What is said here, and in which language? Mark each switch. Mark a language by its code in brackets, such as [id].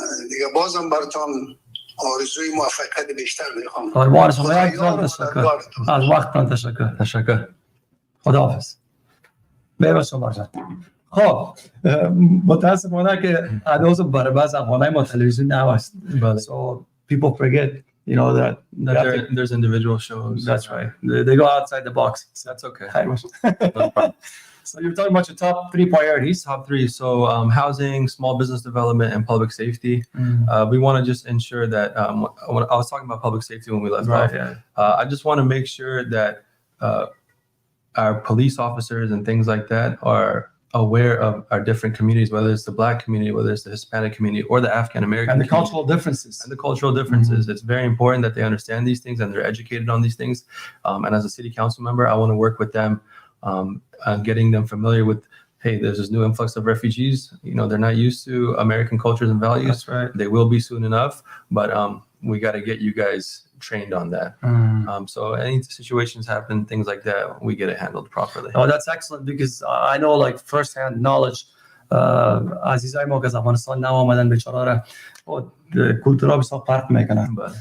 [fa] دیگه بازم براتون آرزوی موفقیت بیشتر میخوام. قربان شما، یک تشکر از وقتتان. تشکر. خداحافظ. ببخشید شما جان. خب متاسفانه که هنوز برای بعض افغانای ما تلویزیون نهست. [en] So people forget, you know, that there's individual shows. That's right. They go outside the box. That's okay. No problem. So you're talking about your top 3 priorities. Top 3. So housing, small business development, and public safety. We want to just ensure that I was talking about public safety when we left off. I just want to make sure that our police officers and things like that are aware of our different communities, whether it's the Black community, whether it's the Hispanic community, or the African American and the cultural differences. It's very important that they understand these things and they're educated on these things. And as a city council member, I want to work with them on getting them familiar with, hey, there's this new influx of refugees. You know, they're not used to American cultures and values. That's right. They will be soon enough, but we got to get you guys trained on that. So any situations happen, things like that, we get it handled properly. Oh, that's excellent, because I know, like, first-hand knowledge. [fa] عزیزای ما که از افغانستان نو آمدن بیچاره کلتورها بسیار فرق میکنن.